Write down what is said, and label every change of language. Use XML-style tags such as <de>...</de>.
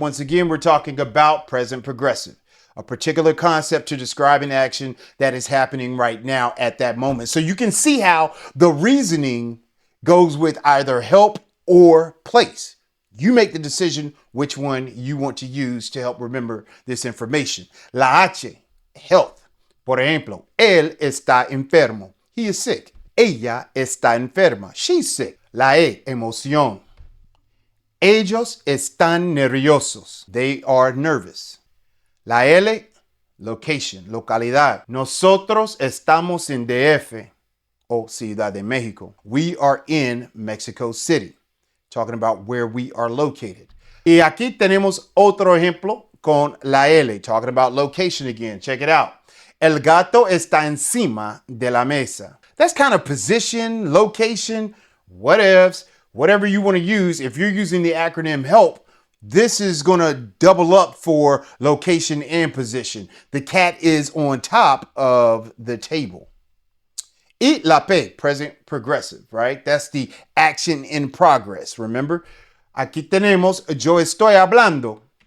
<en>Once again, we're talking about present progressive. A particular concept to describe an action that is happening right now at that moment. So you can see how the reasoning goes with either help or place. You make the decision which one you want to use to help remember this information.</en> <es>La H, health. Por ejemplo, él está enfermo.</es> <en>He is sick.</en> <es>Ella está enferma.</es> <en>She's sick.</en> <es>La E, emoción. Ellos están nerviosos.</es> <en>They are nervous. La L, location, localidad.</en> <es>Nosotros estamos en DF, o Ciudad de México.</es> <en>We are in Mexico City. Talking about where we are located.</en> <es>Y aquí tenemos otro ejemplo con la L,</es> <en>talking about location again. Check it out.</en> <es>El gato está encima de la mesa.</es> <en>That's kind of position, location, whatever you want to use. If you're using the acronym HELP, this is going to double up for location and position. The cat is on top of the table.</en> <es>Y la P,</es> <en>present progressive, right? That's the action in progress.</en> <es>Remember, aquí tenemos yo estoy hablando.</es>